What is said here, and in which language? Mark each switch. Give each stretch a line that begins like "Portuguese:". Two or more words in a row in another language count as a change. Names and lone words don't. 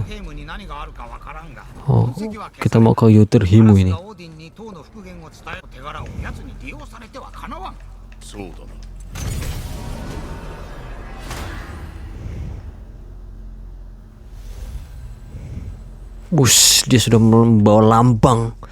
Japanese: ヘイムに何があるかわからんが。
Indonesian: Oh, kita mau ke Yuter Himu ini.
Japanese: オーディンに塔の復元を伝える手柄を奴に利用されてはかなわん。そうだな。
Indonesian: Dia sudah membawa lambang.